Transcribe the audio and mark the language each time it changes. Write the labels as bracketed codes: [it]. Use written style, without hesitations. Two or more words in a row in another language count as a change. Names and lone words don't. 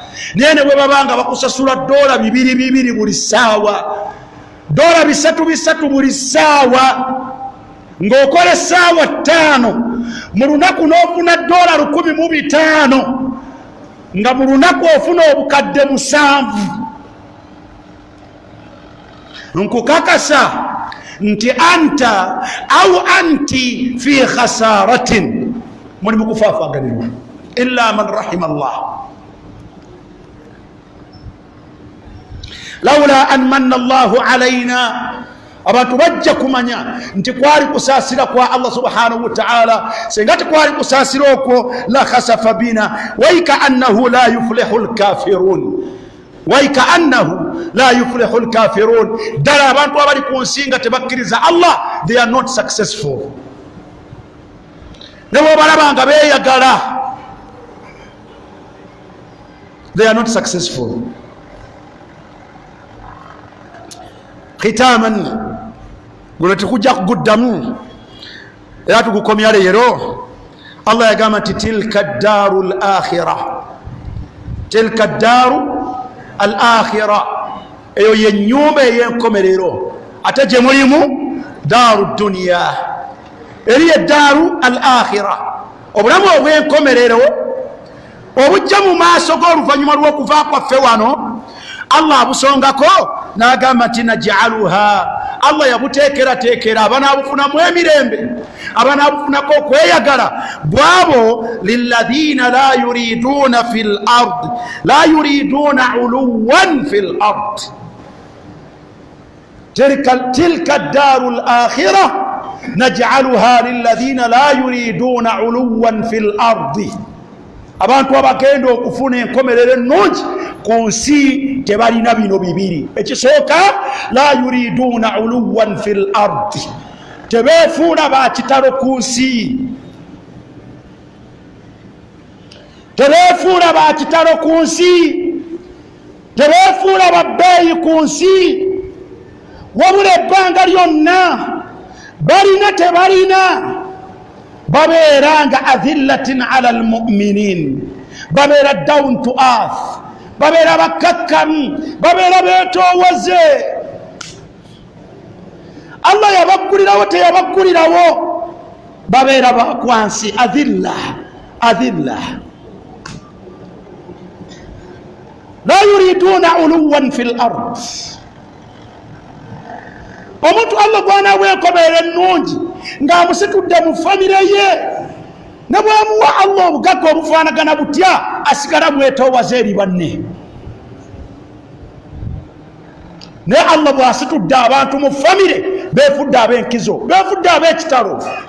[lg] Naye ne bwe babanga bakusasula $200 buli ssaawa, $300 buli ssaawa, ng'okola essaawa 5 mu lunaku n'ofuna $1,500 nga mu lunaku ofuna obukadde 7. Nkukakasa nti [ar] أنت أو أنتِ في خسارة, [lg] muli mukufaafaganirwa [ar] إلا من رحم الله. لولا أن من الله علينا, [lg] abantu bajja kumanya nti kwali kusaasira kwa Allah [ar] سبحانه وتعالى. [lg] Senga kwali kusaasira okwo [ar] لخسف بنا ويكأنه لا يفلح الكافرون ويكأنه لا يفلح الكافرون. [lg] Dala abantu abali ku nsi nga tebakkiriza Allah, [en] they are not successful. [lg] Ne bw'obalaba nga beeyagala, [en] they are not successful. [lg] Khitaman, guno tekujja kuguddamu era tugukomya leero. Allah yagamba nti [ar] تلك الدار الآخرة تلك الدار الآخرة, [lg] eyo yennyumba ey'enkomerero, ate gye mulimu [ar] دار الدنيا, [lg] eriyo [ar] الدار الآخرة, [lg] obulamu obw'enkomerero obujja mu maaso g'oluvannyuma lw'okuva kwaffe wano. Allah abusongako n'agamba nti naj'aluha, Allah yabuteekerateekera abanaabufunamu emirembe, abanaabufunako okweyagala bwabo [ar] للذين لا يريدون في الأرض لا يريدون علوا في الأرض. تلك الدار الآخرة نجعلها للذين لا يريدون علوا في الأرض, [lg] abantu abagenda okufuna enkomerero ennungi ku nsi tebalina bino bibiri. Ekisooka, [ar] لا يريدون علوا في الأرض, [lg] tebeefuula bakitalo ku nsi, tebeefuula bakitalo ku nsi, tebeefuula babbeeyi ku nsi, wabula ebbanga lyonna balina tebalina babeera nga [ar] أذلة على المؤمنين, [lg] babeera [en] down to earth, [lg] babeera bakakkamu, babeera beetoowaze. Allah yabaggulirawo teyabaggulirawo, babeera bakwansi, [ar] أذلة أذلة, لا يريدون علوا في الأرض. [lg] Omuntu Allah gwanaabwa enkomerero ennungi ng'amusitudde mu famire ye, ne bwamuwa Allah obugagga obufaanagana butya, asigala mwetoowaze eri banne. Naye Allah bw'asitudde abantu mu famire, beefudde ab'enkizo, beefudde ab'ekitalo.